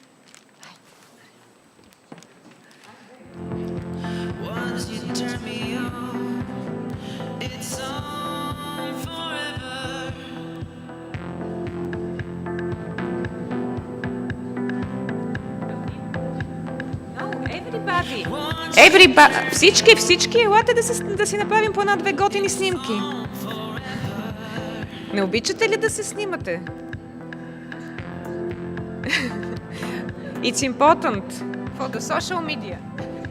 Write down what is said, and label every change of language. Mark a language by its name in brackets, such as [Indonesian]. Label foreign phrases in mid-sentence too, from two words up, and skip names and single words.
[English] Once you turn me on, it's on forever. No, everybody. [Bulgarian] Всички, елате да си направим по една-две готини снимки. Не обичате ли да се снимате? [English] It's important for the social media.